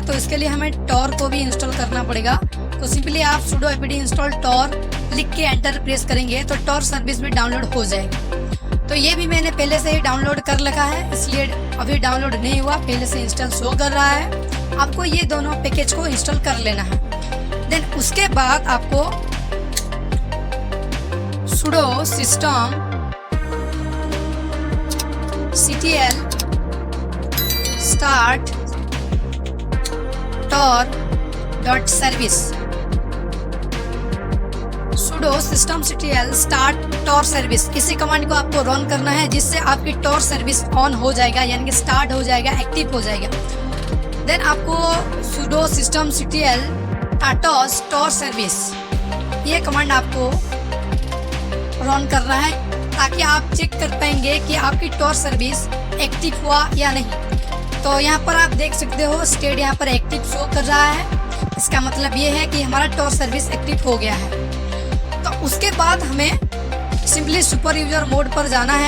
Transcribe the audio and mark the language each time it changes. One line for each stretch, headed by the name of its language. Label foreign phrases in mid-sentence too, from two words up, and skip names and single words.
Hindi: तो इसके लिए हमें टॉर को भी इंस्टॉल करना पड़ेगा। तो सिंपली आप
English: sudo apd install Tor
Hindi: लिख के
English: enter press
Hindi: करेंगे तो
English: Tor service
Hindi: भी डाउनलोड हो जाएगा। तो ये भी मैंने पहले से ही डाउनलोड कर रखा है इसलिए अभी डाउनलोड नहीं हुआ, पहले से इंस्टॉल शो कर रहा है। आपको ये दोनों पैकेज को इंस्टॉल कर लेना है। देन उसके बाद आपको
English: sudo system ctl start tor.service sudo system ctl start tor service
Hindi: इसी कमांड को आपको रन करना है, जिससे आपकी
English: Tor service
Hindi: ऑन हो जाएगा, यानी कि स्टार्ट हो जाएगा, एक्टिव हो जाएगा। देन आपको
English: sudo system ctl atos tor service
Hindi: ये कमांड आपको रन करना है ताकि आप चेक कर पाएंगे कि आपकी
English: Tor service
Hindi: एक्टिव हुआ या नहीं। तो यहाँ पर आप देख सकते हो स्टेट यहाँ पर एक्टिव शो कर रहा है। इसका मतलब ये है कि हमारा
English: Tor service
Hindi: एक्टिव हो गया है। तो उसके बाद हमें सिंपली
English: super user mode
Hindi: पर जाना है।